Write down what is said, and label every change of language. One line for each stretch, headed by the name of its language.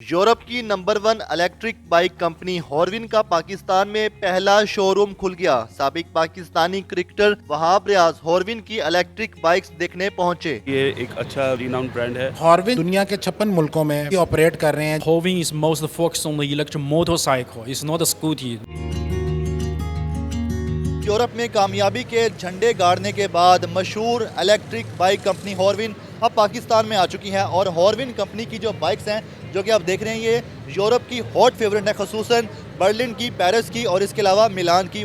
Hindi: Europe की number 1 electric bike company हॉर्विन का पाकिस्तान में पहला शोरूम खुल गया। साबिक पाकिस्तानी क्रिकेटर वहाब रियाज हॉर्विन की इलेक्ट्रिक बाइक्स देखने पहुंचे। ये एक अच्छा रिनाउंड ब्रांड है। हॉर्विन दुनिया के 56 मुल्कों में ऑपरेट कर रहे हैं।
English: Horvin is most focused on the electric motorcycle. It's not a scooty.
Hindi: Europe में कामयाबी के झंडे गाड़ने के बाद मशहूर इलेक्ट्रिक बाइक कंपनी हॉर्विन अब पाकिस्तान में आ चुकी है और हॉर्विन कंपनी की जो बाइक्स हैं जो कि आप देख रहे हैं ये यूरोप की हॉट फेवरेट है, खसूसन बर्लिन की, पेरिस की और इसके अलावा मिलान की।